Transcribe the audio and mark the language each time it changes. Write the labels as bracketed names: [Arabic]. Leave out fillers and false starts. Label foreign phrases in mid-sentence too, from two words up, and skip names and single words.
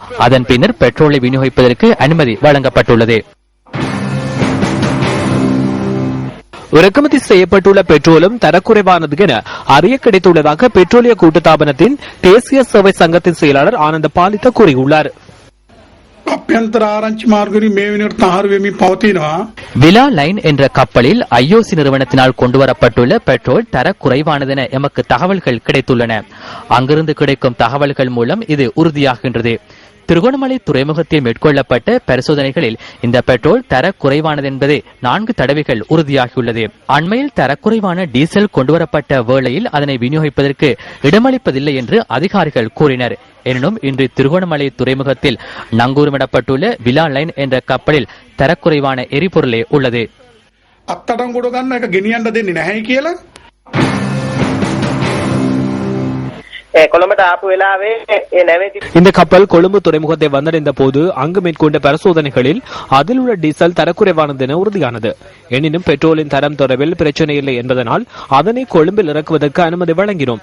[Tamil] அதன் பின்னர் பெட்ரோலை விநியோகிப்பதற்கு அனுமதி வழங்கப்பட்டுள்ளது. இறக்குமதி செய்யப்பட்டுள்ள பெட்ரோலும் தரக்குறைவானது என அறிய கிடைத்துள்ளதாக பெட்ரோலிய கூட்டுத்தாபனத்தின் தேசிய சேவை சங்கத்தின் செயலாளர் ஆனந்த பாலித்த கூறியுள்ளார். [Sinhala] අභ්‍යන්තර ආරංචි මාර්ගවලින් මේ වෙනකොට තහවුරු වෙමින් පවතිනවා. [Tamil] விலா லைன் என்ற கப்பலில் ஐஓசி நிறுவனத்தினால் கொண்டுவரப்பட்டுள்ள பெட்ரோல் தர குறைவானதென எமக்கு தகவல்கள் கிடைத்துள்ளன. அங்கிருந்து கிடைக்கும் தகவல்கள் மூலம் இது உறுதியாகின்றது. திருகோணமலை துறைமுகத்தில் மேற்கொள்ளப்பட்ட பரிசோதனைகளில் இந்த பெட்ரோல் தர குறைவானது என்பது 4 தடவைகள் உறுதியாகியுள்ளது. அண்மையில் தரக்குறைவான டீசல் கொண்டுவரப்பட்ட வேளையில் அதனை விநியோகிப்பதற்கு இடமளிப்பதில்லை என்று அதிகாரிகள் கூறினர். எனினும் இன்று திருகோணமலை துறைமுகத்தில் நங்கூரமிடப்பட்டுள்ள விலா லைன் என்ற கப்பலில் தரக்குறைவான எரிபொருளே உள்ளது. [Sinhala] අත්තටංගොඩ ගන්න එක ගෙනියන්න දෙන්නේ නැහැ කියලා. [Tamil] இந்த கப்பல் கொழும்பு துறைமுகத்தை வந்தடைந்த போது அங்கு மேற்கொண்ட பரிசோதனைகளில் அதில் உள்ள டீசல் தரக்குறைவானது என உறுதியானது. எனினும் பெட்ரோலின் தரம் தொடர்பில் பிரச்சனை இல்லை என்பதனால் அதனை கொழும்பில் இறக்குவதற்கு அனுமதி வழங்கினோம்.